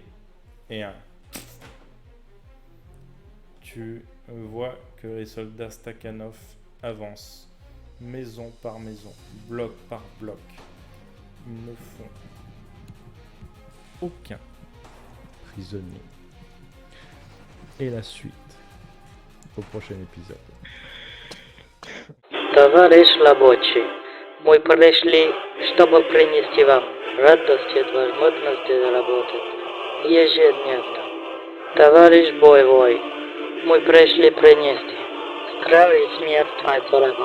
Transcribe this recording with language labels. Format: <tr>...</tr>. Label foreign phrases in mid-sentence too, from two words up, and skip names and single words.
<fr>Et tu vois que les soldats Stakhanov avancent maison par maison, bloc par bloc. Ils ne font aucun prisonnier. Et la suite au prochain épisode.</fr> <ru>Товарищ рабочий, мы пришли, чтобы принести вам радость и возможность работать ежедневно. Товарищ боевой, мы пришли принести здравие и смерть врагов.</ru>